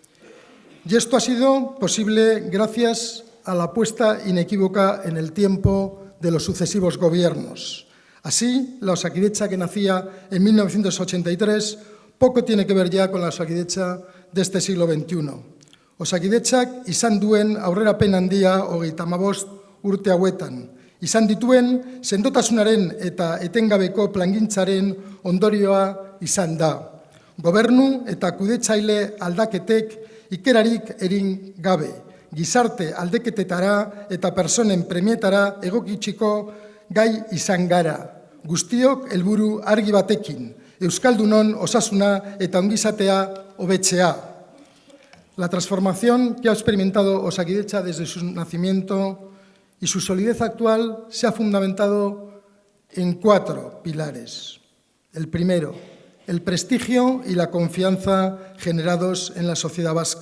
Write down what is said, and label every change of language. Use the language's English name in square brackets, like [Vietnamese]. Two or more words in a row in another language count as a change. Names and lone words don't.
[Spanish] Y esto ha sido posible gracias a la apuesta inequívoca en el tiempo de los sucesivos gobiernos. Así, la Osakidetza que nacía en 1983 poco tiene que ver ya con la Osakidetza de este siglo XXI. [Basque] Osakidetzak izan duen aurrerapen handia 35 urte hauetan. Izan dituen sendotasunaren eta etengabeko plangintzaren ondorioa izan da. Gobernu eta kudetzaile aldaketek ikerarik egin gabe, gizarte aldaketetara eta personen premietara egokitziko gai izan gara. Guztiok helburu argi batekin, euskaldunon osasuna eta ongizatea hobetzea. [Spanish] La transformación que ha experimentado Osakidetza desde su nacimiento y su solidez actual se ha fundamentado en 4 pilares. El primero, el prestigio y la confianza generados en la sociedad vasca.